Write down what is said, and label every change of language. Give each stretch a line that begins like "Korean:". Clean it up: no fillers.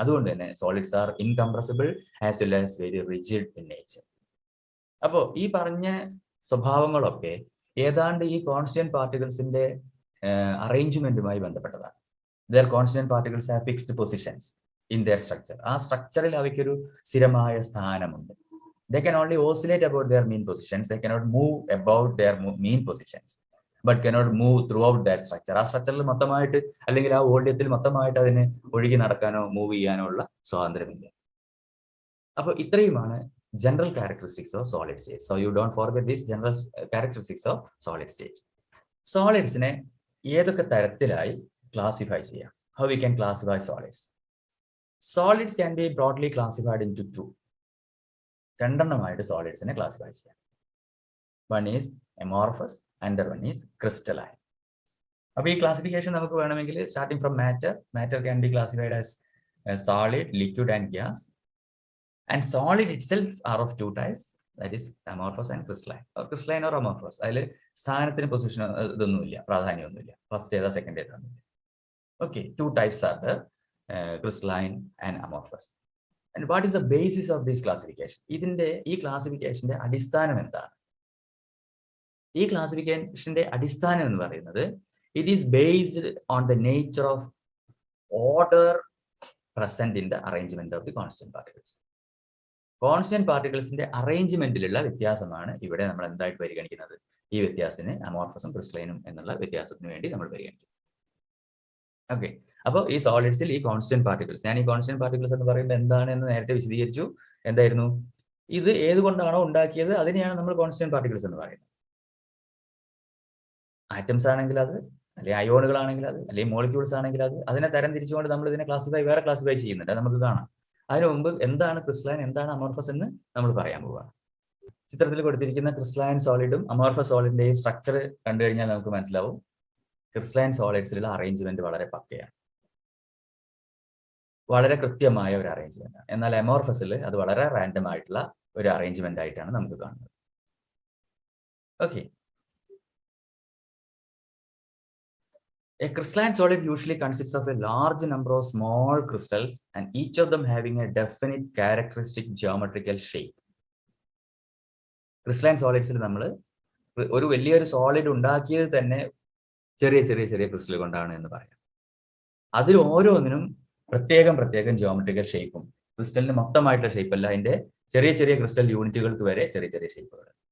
Malayalam: അതുകൊണ്ട് തന്നെ
English: Solids are incompressible as well as very rigid in nature.
Malayalam: അപ്പോൾ ഈ പറഞ്ഞ സ്വഭാവങ്ങളൊക്കെ ഏതാണ്ട് ഈ കോൺസ്റ്റന്റ് പാർട്ടിക്കിൾസിന്റെ അറേഞ്ച്മെന്റുമായി ബന്ധപ്പെട്ടതാണ്.
English: Their constant particles have fixed positions in their structure.
Malayalam: ആ സ്ട്രക്ചറിൽ അവയ്ക്കൊരു സ്ഥിരമായ സ്ഥാനമുണ്ട്.
English: They can only oscillate about their mean positions. They cannot move about their mean positions, but cannot move throughout that structure.
Malayalam: ആ സ്ട്രക്ചറിൽ മൊത്തമായിട്ട് അല്ലെങ്കിൽ ആ വോള്യത്തിൽ മൊത്തമായിട്ട് അതിന് ഒഴുകി നടക്കാനോ മൂവ് ചെയ്യാനോ ഉള്ള സ്വാതന്ത്ര്യമില്ല. അപ്പോൾ ഇത്രയുമാണ്
English: General characteristics of solid state. So you don't forget these general characteristics of solid state.
Malayalam: സോളിഡ്സിനെ ഏതൊക്കെ തരത്തിലായി ക്ലാസിഫൈ ചെയ്യാം?
English: How we can classify solids? Solids can be broadly classified into two.
Malayalam: രണ്ടെണ്ണമായിട്ട് സോളിഡ്സിനെ classify ചെയ്യാം.
English: One is amorphous and the one is crystalline.
Malayalam: അപ്പോൾ ഈ classification നമുക്ക് വേണമെങ്കിൽ
English: Starting from matter can be classified as solid, liquid and gas. And solid itself are of two types, that is amorphous and crystalline. Crystalline or amorphous,
Malayalam: അതിൽ സ്ഥാനത്തിന് position ഇതൊന്നുമില്ല, പ്രാധാന്യമൊന്നുമില്ല, first ഏതാ second ഏതാണെന്നില്ല.
English: Okay, two types are the crystalline and amorphous. And what is the basis of this classification?
Malayalam: ഈ ക്ലാസിഫിക്കേഷന്റെ അടിസ്ഥാനം എന്താണ്? ഈ ക്ലാസിഫിക്കേഷന്റെ അടിസ്ഥാനം എന്ന് പറയുന്നത്
English: it is based on the nature of order present in the arrangement of the constant particles.
Malayalam: Constant പാർട്ടിക്കിൾസിന്റെ അറേഞ്ച്മെന്റിലുള്ള വ്യത്യാസമാണ് ഇവിടെ നമ്മൾ എന്തായിട്ട് പരിഗണിക്കുന്നത്. ഈ വ്യത്യാസത്തിന് അമോർഫസും ക്രിസ്റ്റലൈനും എന്നുള്ള വ്യത്യാസത്തിന് വേണ്ടി നമ്മൾ പരിഗണിക്കും. ഓക്കെ, അപ്പോൾ ഈ സോളിഡ്സിൽ ഈ കോൺസ്റ്റന്റ് പാർട്ടിക്കിൾസ്, ഞാൻ ഈ കോൺസ്റ്റന്റ് പാർട്ടിക്കിൾസ് എന്ന് പറയുമ്പോൾ എന്താണ് എന്ന് നേരത്തെ വിശദീകരിച്ചു. എന്തായിരുന്നു? ഇത് ഏതുകൊണ്ടാണോ ഉണ്ടാക്കിയത് അതിനെയാണ് നമ്മൾ കോൺസ്റ്റന്റ് പാർട്ടിക്കിൾസ് എന്ന് പറയുന്നത്. ആറ്റംസ് ആണെങ്കിൽ അത്, അല്ലെങ്കിൽ അയോണുകളാണെങ്കിൽ അത്, അല്ലെങ്കിൽ മോളിക്യൂൾസ് ആണെങ്കിൽ അത്, അതിനെ തരം തിരിച്ചുകൊണ്ട് നമ്മൾ ഇതിനെ വേറെ ക്ലാസിഫൈ ചെയ്യുന്നുണ്ട്. അത് നമുക്ക് കാണാം. അതിനു മുമ്പ് എന്താണ് ക്രിസ്റ്റലൈൻ, എന്താണ് അമോർഫസ് എന്ന് നമ്മൾ പറയാൻ പോവുകയാണ്. ചിത്രത്തിൽ കൊടുത്തിരിക്കുന്ന ക്രിസ്റ്റലൈൻ സോളിഡും അമോർഫസ് സോളിഡിന്റെയും സ്ട്രക്ചർ കണ്ടു കഴിഞ്ഞാൽ നമുക്ക് മനസ്സിലാവും ക്രിസ്റ്റലൈൻ സോളിഡ്സിലുള്ള അറേഞ്ച്മെന്റ് വളരെ പക്കയാണ്, വളരെ കൃത്യമായ ഒരു അറേഞ്ച്മെന്റ് ആണ്. എന്നാൽ അമോർഫസിൽ അത് വളരെ റാൻഡം ആയിട്ടുള്ള ഒരു അറേഞ്ച്മെന്റ് ആയിട്ടാണ് നമുക്ക് കാണുന്നത്.
English: Okay, a crystalline solid usually consists of a large number of small crystals and each of them having a definite characteristic geometrical shape.
Malayalam: Crystalline സോളിഡ്സിൽ നമ്മൾ ഒരു വലിയൊരു സോളിഡ് ഉണ്ടാക്കിയത് തന്നെ ചെറിയ ചെറിയ ചെറിയ ക്രിസ്റ്റൽ കൊണ്ടാണ് എന്ന് പറയാം. അതിൽ ഓരോന്നിനും പ്രത്യേകം ജിയോമെട്രിക്കൽ ഷേപ്പും, ക്രിസ്റ്റലിന് മൊത്തമായിട്ടുള്ള ഷേപ്പ് അല്ല, അതിന്റെ ചെറിയ ചെറിയ ക്രിസ്റ്റൽ യൂണിറ്റുകൾക്ക് വരെ ചെറിയ ചെറിയ ഷേപ്പുകൾ.